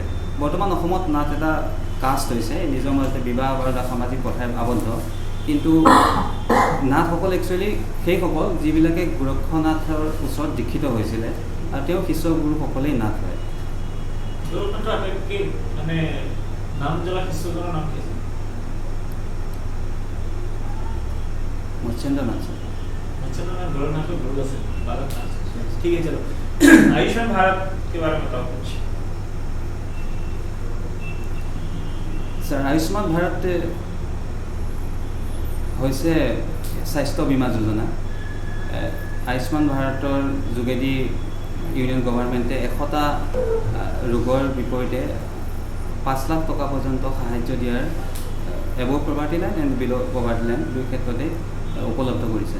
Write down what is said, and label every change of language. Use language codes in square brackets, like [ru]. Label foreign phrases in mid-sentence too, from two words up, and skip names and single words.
[as] বৰ্তমান অসমত নাথ এটা কাষ্ট হৈছে, নিজৰ মাজতে বিবাহ বা সামাজিক কথাই আবদ্ধ, কিন্তু নাথসকল একচুৱেলি সেইসকল যিবিলাকে গোৰক্ষনাথৰ ওচৰত দীক্ষিত হৈছিলে, আৰু তেওঁ শিষ্য গুৰুসকলেই নাথ হয়। মৎস্যেন্দ্ৰ নাথ। [hi] ठीक है चलो आयुष्मान भारत के बारे में बताओ कुछ। [as] सर आयुष्मान भारत হৈছে স্বাস্থ্য বীমা যোজনা। আয়ুষ্মান ভাৰতৰ যোগেদি [en] union government [as] 100টা ৰোগৰ বিপৰীতে 5 লাখ টকা পৰ্যন্ত সাহায্য দিয়াৰ [en] above poverty line and below poverty line [as] দুই ক্ষেত্ৰতে উপলব্ধ কৰিছে।